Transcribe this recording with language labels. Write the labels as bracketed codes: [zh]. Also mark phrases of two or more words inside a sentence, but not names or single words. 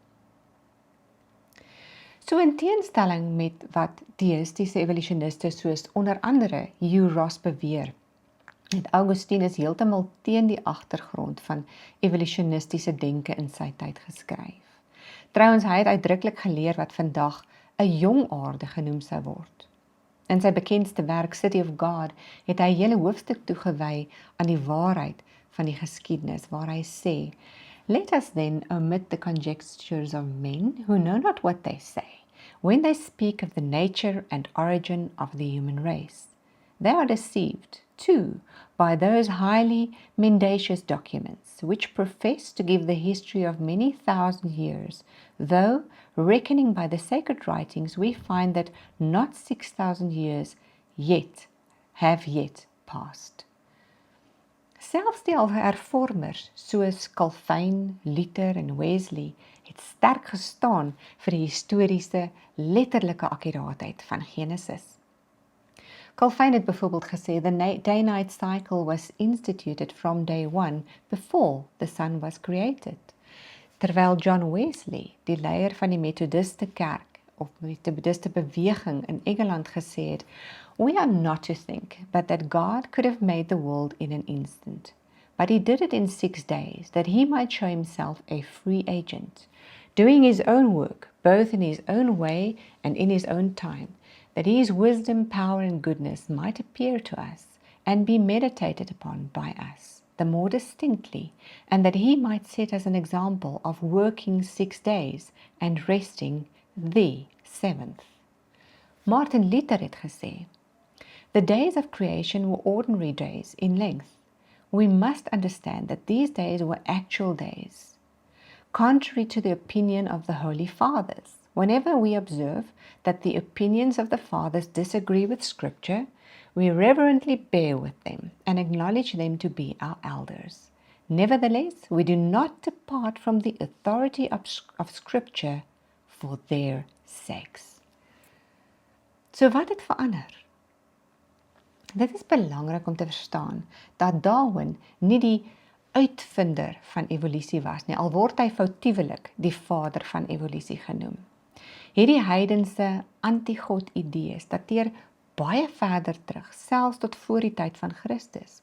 [af] So in teenstelling met wat theïstiese evolusioniste soos onder andere Hugh Ross beweer, het Augustinus heeltemal teen die agtergrond van evolutionistiese denke in sy tyd geskryf. Trouwens, hy het uitdruklik geleer wat vandag 'n jong aarde genoem sou word. In sy bekendste werk City of God het hy 'n hele hoofstuk toegewy aan die waarheid van die geskiedenis, waar hy sê, [en] "Let us then omit the conjectures of men who know not what they say, when they speak of the nature and origin of the human race. They are deceived too by those highly mendacious documents, which profess to give the history of many thousand years, though, reckoning by the sacred writings, we find that not 6,000 years have yet passed. [af] Selfs die hervormers soos Calvin, Luther en Wesley het sterk gestaan vir die historiese, letterlike akkuraatheid van Genesis. Calvin het byvoorbeeld gesê, [en] the day-night cycle was instituted from day one before the sun was created. [af] Terwyl John Wesley, die leier van die Methodiste kerk, of Methodiste beweging in Engeland gesê het, [en] we are not to think but that God could have made the world in an instant, but he did it in 6 days, that he might show himself a free agent, doing his own work, both in his own way and in his own time, that his wisdom, power, and goodness might appear to us and be meditated upon by us the more distinctly, and that he might set us an example of working 6 days and resting the 7th. [af] Martin Luther het gesê, [en] the days of creation were ordinary days in length. We must understand that these days were actual days. Contrary to the opinion of the Holy Fathers, whenever we observe that the opinions of the Fathers disagree with Scripture, we reverently bear with them and acknowledge them to be our elders. Nevertheless, we do not depart from the authority of Scripture for their sakes. [af] So wat het verander? Dit is belangrik om te verstaan dat Darwin nie die uitvinder van evolusie was nie, al word hy foutiewelik die vader van evolusie genoem. Hierdie heidense anti-God idees dateer baie verder terug, selfs tot voor die tyd van Christus.